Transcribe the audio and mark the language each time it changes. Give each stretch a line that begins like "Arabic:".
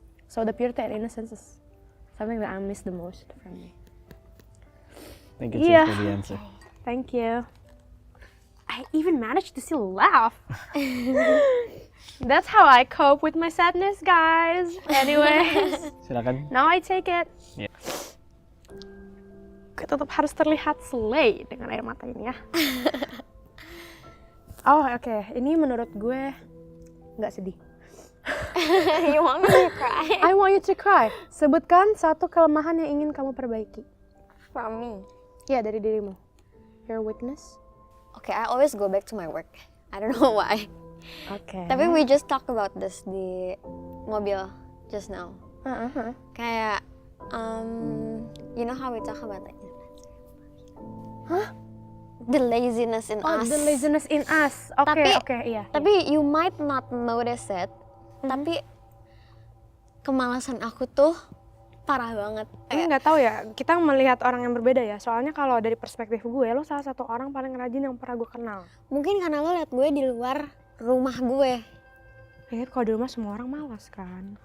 English: So the purity and innocence is something that I miss the most from me. Thank you, Yeah. Cis, for the answer. Thank you. I even managed to still laugh. That's how I cope with my sadness, guys. Anyways,
Indonesian: Silakan.
English: now I take it. Yeah.
Indonesian: Gue tetap harus terlihat slay dengan air mata ini ya. Oh oke. Ini menurut gue nggak sedih.
English: You want me to cry? I want you to cry.
Indonesian: Sebutkan satu kelemahan yang ingin kamu perbaiki.
English: From me.
Indonesian: Ya, dari dirimu.
English: Your weakness. Okay, I always go back to my work. I don't know why.
Indonesian: Oke.
English: Tapi we just talk about this
Indonesian: di mobil
English: just now. Kayak, you know how we talk about like, the laziness in Oh, us. the laziness in us. Oke,
Indonesian: Tapi- oke, iya. Tapi
English: you might not notice it. Tapi
Indonesian: kemalasan aku tuh parah banget. Ini nggak tahu ya, kita melihat orang yang berbeda ya. Soalnya kalau dari perspektif gue, lo salah satu orang paling rajin yang pernah gue kenal. Mungkin karena lo liat gue di luar rumah gue. Ya kalau di rumah semua orang malas kan.